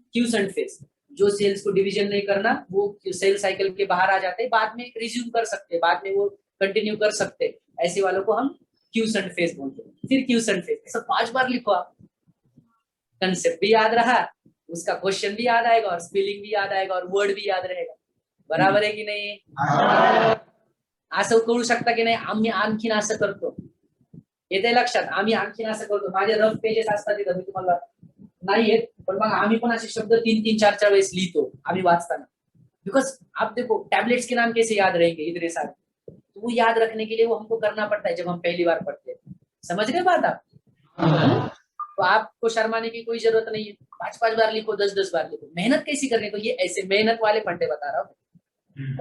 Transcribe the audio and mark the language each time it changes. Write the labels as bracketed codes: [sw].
[hi] Quotient phase, जो sales को division नहीं करना, वो सेल साइकिल के बाहर आ जाते, बाद में रिज्यूम कर सकते, बाद में वो कंटिन्यू कर सकते, ऐसे वालों को हम क्यूसेंट फेज बोलते हैं। फिर क्यूसेंट फेज ऐसा 5 बार लिखो आप, कंसेप्ट भी याद रहा, उसका क्वेश्चन भी याद आएगा, और स्पेलिंग भी याद आएगा, और वर्ड भी याद रहेगा। [mr] बराबर आहे की नाही? असं कळू शकता की नाही आम्ही आणखीन असं करतो, येते लक्षात? आम्ही आणखीन असं करतो, माझे रफ पेजेस असतात तिथं, मी तुम्हाला नाही येत, पण मग आम्ही पण असे शब्द 3-4 वेळेस लिहितो आम्ही वाचताना। [hi] बिकॉज आप देखो टैबलेट्स के नाम कैसे याद रहेंगे इतने सारे, तो वो याद रखने के लिए वो हमको करना पड़ता है जब हम पहली बार पढ़ते हैं। समझ रहे बात आप? तो आपको शर्माने की कोई जरूरत नहीं है, 5-5 बार लिखो, 10-10 बार लिखो। मेहनत कैसी करनी, तो ये ऐसे मेहनत वाले फंडे बता रहा हूँ।